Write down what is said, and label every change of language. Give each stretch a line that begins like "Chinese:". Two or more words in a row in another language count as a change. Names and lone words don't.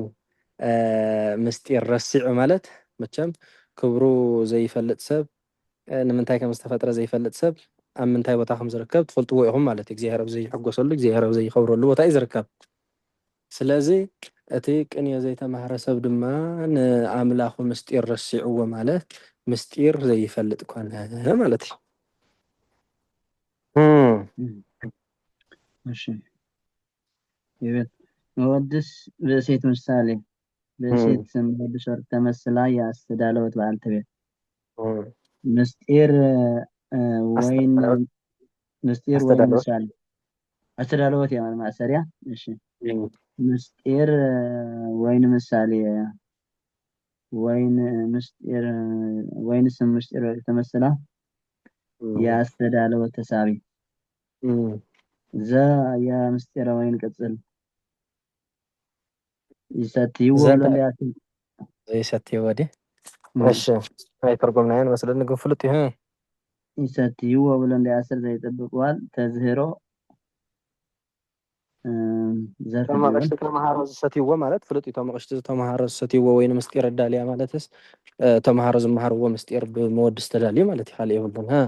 Tigrinya: ምስጢር ረሲዑ ማለት መቸም ክብሩ ዘይፈልጥ ሰብ ንምንታይ ከም ዝተፈጥረ ዘይፈልጥ ሰብ ኣብ ምንታይ ቦታ ከም ዝርከብ ትፈልጥዎ ኢኹም ማለት እዩ። እግዚኣብሔር ኣብ ዘይሕጎሰሉ እግዚኣብሔር ኣብ ዘይኸብረሉ ቦታ እዩ ዝርከብ። ስለዚ እቲ ቅኔ ዘይተማሃረ ሰብ ድማ ንኣምላኹ ምስጢር ረሲዕዎ ማለት ምስጢር ዘይፈልጥ ኮነ ማለት እዩ።
Amharic: እሺ ይብል ወድስ ብእሴት ምሳሌ ብእሴት ወድስ ወርቅ ተመስላ ያስተዳለወት በዓልተ ቤት ምስጢር ወይን ምሳሌ አስተዳለወት ያማን ማሰሪያ እሺ ምስጢር ወይን ምሳሌ ወይን ስም ምስጢር ተመስላ ያስተዳለወት ተሳቢ ዘ የምስጢረ ወይን ቅጽል ይሰትይዎ ብሎ ዘታ እንዲያስብ
Tigrinya: ዘይሰትዮ ወዲህ እሺ ናይ ተርጎምናየን መስለኒ ግን ፍሉጥ እዩ
Amharic: ይሰትይዎ ብሎ እንዲያስር ዘይጠብቅዋል ተዝህሮ ዘርፍ ድብል
Tigrinya: ተመቐሽቲ ተምሃሮ ዝሰትይዎ ማለት ፍሉጥ እዩ ተመቐሽቲ ተምሃሮ ዝሰትይዎ ወይኒ ምስጢር ኣዳልያ ማለትስ ተምሃሮ ዝመሃርዎ ምስጢር ብመወዲ ዝተዳልዩ ማለት እዩ ካልእ የብሉን